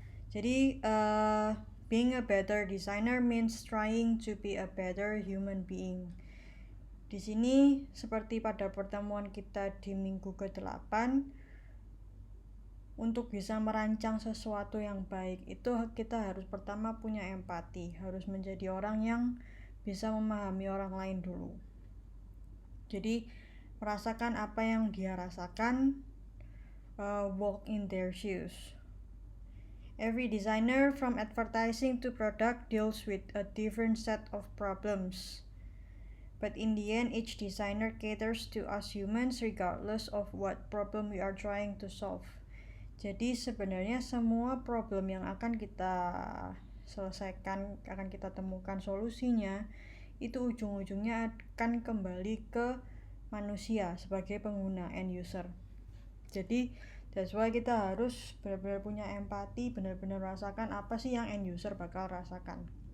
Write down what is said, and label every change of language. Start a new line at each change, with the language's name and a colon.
English: Jadi being a better designer means trying to be a better human being.
Indonesian: Di sini seperti pada pertemuan kita di minggu ke-8, untuk bisa merancang sesuatu yang baik itu kita harus pertama punya empati, harus menjadi orang yang bisa memahami orang lain dulu. Jadi merasakan apa yang dia rasakan,
English: walk in their shoes. Every designer from advertising to product deals with a different set of problems. But in the end, each designer caters to us humans regardless of what problem we are trying to solve.
Indonesian: Jadi sebenarnya semua problem yang akan kita selesaikan, akan kita temukan solusinya, itu ujung-ujungnya akan kembali ke manusia sebagai pengguna, end user. Jadi
English: that's why
Indonesian: kita harus benar-benar punya empati, benar-benar rasakan apa sih yang end user bakal rasakan.